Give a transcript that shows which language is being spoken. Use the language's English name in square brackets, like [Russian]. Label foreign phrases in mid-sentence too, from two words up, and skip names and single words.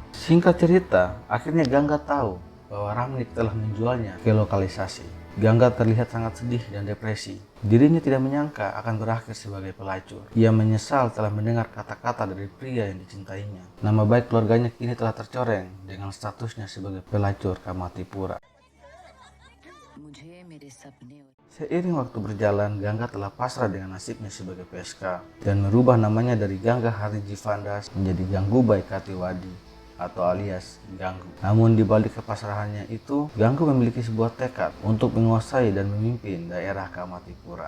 [Indonesian] Singkat cerita, akhirnya Ganga tahu bahwa Ramnik telah menjualnya ke lokalisasi. Ganga terlihat sangat sedih dan depresi. Dirinya tidak menyangka akan berakhir sebagai pelacur. Ia menyesal telah mendengar kata-kata dari pria yang dicintainya. Nama baik keluarganya kini telah tercoreng dengan statusnya sebagai pelacur Kamatipura. [Hindi] मुझे मेरे सपने और [Indonesian] Seiring waktu berjalan, Ganga telah pasrah dengan nasibnya sebagai PSK dan merubah namanya dari Ganga Harijivandas menjadi Gangubai Kathiawadi atau alias Ganggu. Namun di balik kepasrahannya itu, Ganggu memiliki sebuah tekad untuk menguasai dan memimpin daerah Kamatipura.